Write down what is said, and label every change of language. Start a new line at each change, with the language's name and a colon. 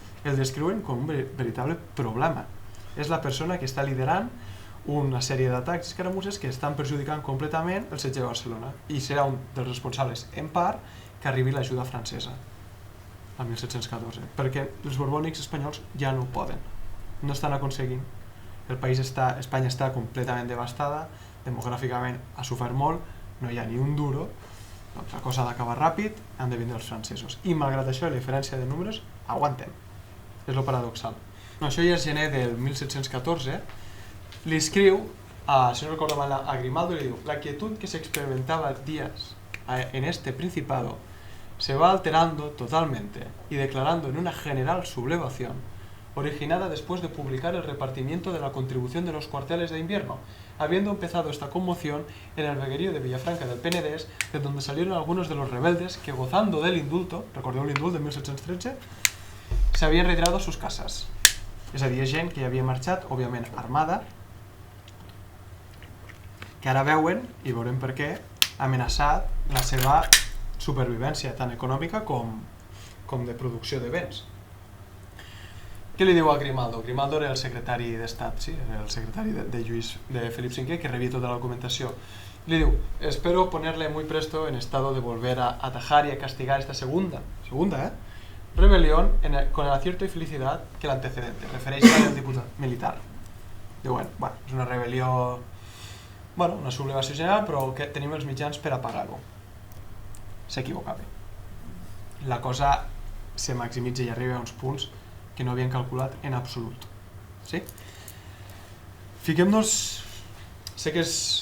Catalan: El descriuen com un veritable problema. És la persona que està liderant una sèrie d'atacs i escaramusses que estan perjudicant completament el setge de Barcelona i serà un dels responsables, en part, que arribi l'ajuda francesa el 1714, perquè els borbònics espanyols ja no poden, no estan aconseguint. Espanya està completament devastada, demogràficament ha sofert molt, no hi ha ni un duro, doncs la cosa ha d'acabar ràpid, han de vindre els francesos. I malgrat això, la diferència de números, aguantem. És lo paradoxal. No, això ja és gener del 1714, li escriu, si no recordo mal, a Grimaldo, li diu:
Spanish: la quietud que se experimentaba días en este principado se va alterando totalmente y declarando en una general sublevación originada después de publicar el repartimiento de la contribución de los cuarteles de invierno, habiendo empezado esta conmoción en el veguerío de Villafranca del Penedés, de donde salieron algunos de los rebeldes que, gozando del indulto,
Catalan: recordeu l'indult de 1713,
Spanish: se havien retirado a sus casas.
Catalan: És a dir, gent que havia marxat, òbviament armada, que ara veuen, i veurem per què, amenaçat la seva supervivència tant econòmica com de producció de béns. Què li diu a Grimaldo? Grimaldo era el secretari d'Estat, sí? Era el secretari de Felip V, que rebia tota la documentació.
Spanish: Le diu: espero ponerle muy presto en estado de volver a atajar y a castigar esta segunda, rebelión con el acierto y felicidad que el antecedente.
Catalan: Refereix a el diputat militar. Diu, bueno, és una rebel·lió, una sublevació general, però que tenim els mitjans per apagar-ho. S'equivocava. La cosa se maximitza i arriba a uns punts que no havien calculat en absolut. Sí? Fiquem-nos... Sé que és...